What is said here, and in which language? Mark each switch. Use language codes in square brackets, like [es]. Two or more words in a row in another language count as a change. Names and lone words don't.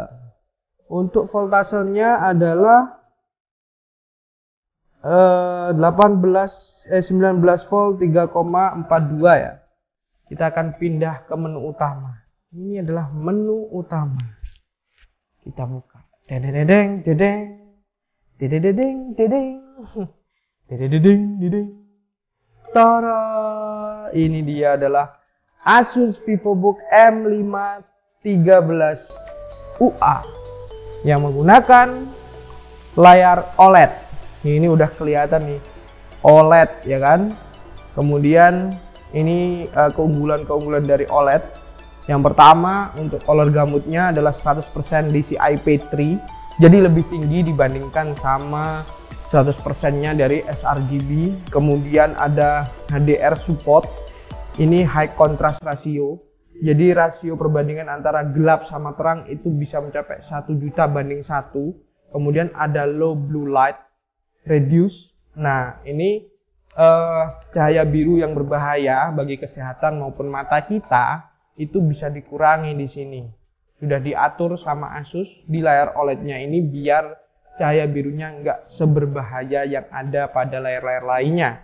[id] Untuk voltasenya adalah 19 volt 3,42 ya. Kita akan pindah ke menu utama. Ini adalah menu utama. Kita buka. Dedeng, dedeng, dedeng, dedeng, dedeng, dedeng. Tara, ini dia adalah Asus VivoBook M513UA yang menggunakan layar OLED. Ini udah kelihatan nih OLED ya kan. Kemudian ini keunggulan dari OLED. Yang pertama, untuk [en] color gamutnya [id] adalah 100% DCI-P3, jadi lebih tinggi dibandingkan sama 100%-nya dari sRGB. Kemudian ada [en] HDR support. [id] Ini [en] high contrast ratio, [id] jadi rasio perbandingan antara gelap sama terang itu bisa mencapai 1 juta banding 1. Kemudian ada [en] low blue light reduce. [id] Nah, ini cahaya biru yang berbahaya bagi kesehatan maupun mata kita itu bisa dikurangi di sini. Sudah diatur sama Asus di layar OLED-nya ini biar cahaya birunya nggak seberbahaya yang ada pada layar-layar lainnya.